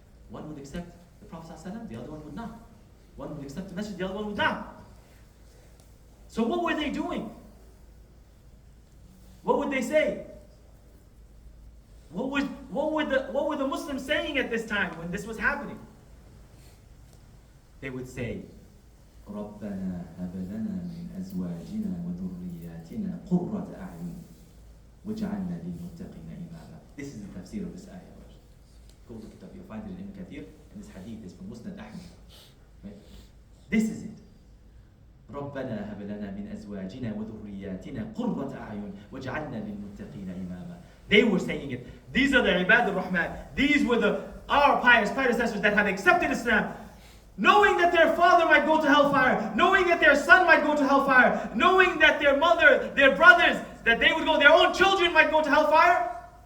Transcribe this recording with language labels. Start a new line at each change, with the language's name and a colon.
English: One would accept the Prophet ﷺ, the other one would not. One would accept the message, the other one would not. So what were they doing? What would they say? What were the Muslims saying at this time when this was happening? They would say,
Arabic: رَبَّنَا هَبْ لَنَا مِنْ أَزْوَاجِنَا وَذُرِّيَّاتِنَا قُرَّةَ أَعْيُنٍ وَاجْعَلْنَا لِلْمُتَّقِينَ إِمَامًا.
English: This is the tafsir of this ayah. Go look it up. You'll find it in Ibn Kathir, and this hadith is from Musnad Ahmad. Right? This is it.
Arabic: رَبَّنَا هَبْ لَنَا مِنْ أَزْوَاجِنَا وَذُرِّيَّاتِنَا قُرَّةَ أَعْيُنٍ وَاجْعَلْنَا لِلْمُتَّقِينَ إِمَامًا.
English: They were saying it. These are the Ibad al-Rahman. These were our pious predecessors that had accepted Islam, knowing that their father might go to hellfire, knowing that their son might go to hellfire, knowing that their mother, their brothers, that they would go, their own children might go to hellfire.